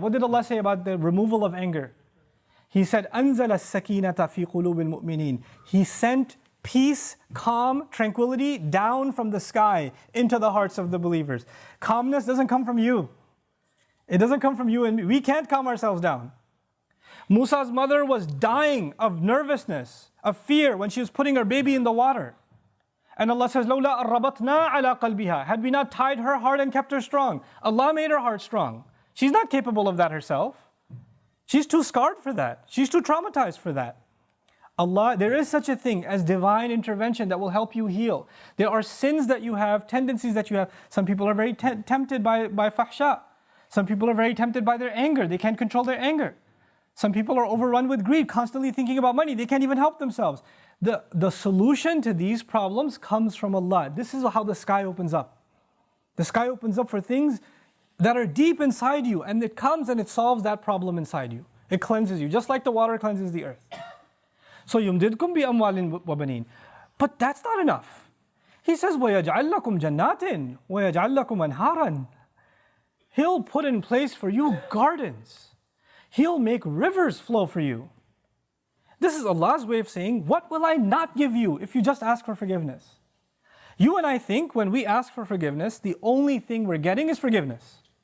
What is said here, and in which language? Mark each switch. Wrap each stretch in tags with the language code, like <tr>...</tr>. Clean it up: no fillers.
<en>What did Allah say about the removal of anger? He said,</en> <ar>أَنزَلَ السَّكِينَةَ فِي قُلُوبِ الْمُؤْمِنِينَ.</ar> <en>He sent peace, calm, tranquility down from the sky into the hearts of the believers. Calmness doesn't come from you. It doesn't come from you and me. We can't calm ourselves down. Musa's mother was dying of nervousness, of fear when she was putting her baby in the water. And Allah says,</en> <ar>لَوْلَا أَرَّبَطْنَا عَلَىٰ قَلْبِهَا.</ar> <en>Had we not tied her heart and kept her strong. Allah made her heart strong. She's not capable of that herself. She's too scarred for that. She's too traumatized for that. Allah, there is such a thing as divine intervention that will help you heal. There are sins that you have, tendencies that you have. Some people are very tempted by fahsha. Some people are very tempted by their anger. They can't control their anger. Some people are overrun with greed, constantly thinking about money. They can't even help themselves. The solution to these problems comes from Allah. This is how the sky opens up. The sky opens up for things that are deep inside you, and it comes and it solves that problem inside you. It cleanses you, just like the water cleanses the earth.</en> <ar>So يُمْدِدْكُمْ بِأَمْوَالٍ وَبَنِينَ.</ar> <en>But that's not enough. He says,</en> <ar>وَيَجْعَلْ لَكُمْ جَنَّاتٍ وَيَجْعَلْ لَكُمْ أَنْهَارًا.</ar> <en>He'll put in place for you gardens. He'll make rivers flow for you. This is Allah's way of saying, what will I not give you if you just ask for forgiveness? You and I think when we ask for forgiveness, the only thing we're getting is forgiveness.</en>